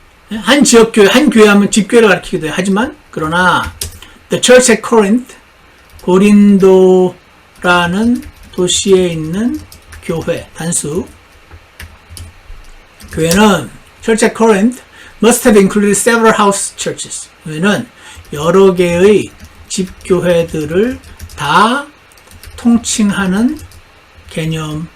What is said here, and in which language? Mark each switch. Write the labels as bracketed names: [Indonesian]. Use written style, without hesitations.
[Korean] 한 지역교회, 한 교회 하면 집교회를 가리키기도 해. 하지만 그러나 [English] The Church at Corinth, [Korean] 고린도라는 도시에 있는 교회, 단수 교회는 [English] Church at Corinth must have included several house churches. [Korean] 교회는 여러 개의 집교회들을 다 통칭하는 개념이었다.